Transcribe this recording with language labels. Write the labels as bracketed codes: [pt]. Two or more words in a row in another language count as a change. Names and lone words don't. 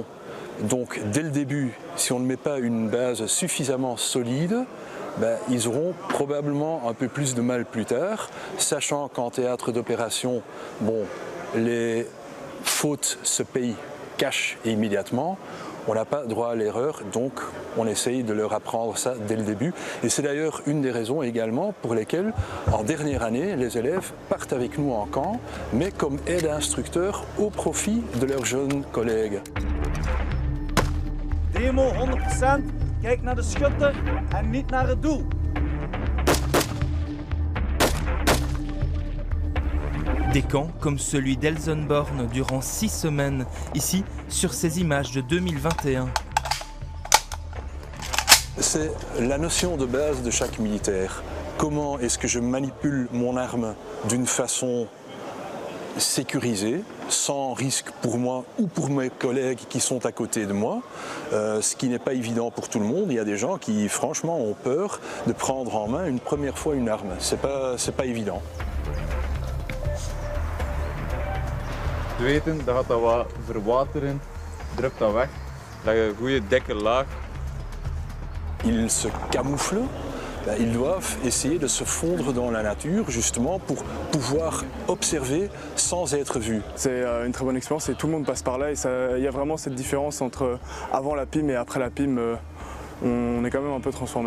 [fr] Donc dès le début, si on ne met pas une base suffisamment solide, ils auront probablement un peu plus de mal plus tard, sachant qu'en théâtre d'opération, les fautes se payent cash et immédiatement. On n'a pas droit à l'erreur, donc on essaye de leur apprendre ça dès le début. Et c'est d'ailleurs une des raisons également pour lesquelles, en dernière année, les élèves partent avec nous en camp, mais comme aide instructeur au profit de leurs jeunes collègues. [nl] Demo 100%, kijk naar de schutter en niet naar het doel. [fr] Des camps comme celui d'Elsenborn durant 6 semaines, ici sur ces images de 2021. C'est la notion de base de chaque militaire. Comment est-ce que je manipule mon arme d'une façon sécurisée, sans risque pour moi ou pour mes collègues qui sont à côté de moi, ce qui n'est pas évident pour tout le monde. Il y a des gens qui franchement ont peur de prendre en main une première fois une arme. C'est pas évident. [nl] Weten, dan gaat dat wat verwateren, drupt dat weg. Dat je een goede dikke laag. [fr] Ils se camouflent ils doivent essayer de se fondre dans la nature justement pour pouvoir observer sans être vus. C'est une très bonne expérience et tout le monde passe par là et il y a vraiment cette différence entre avant la PIM et après la PIM. On est quand même un peu transformé.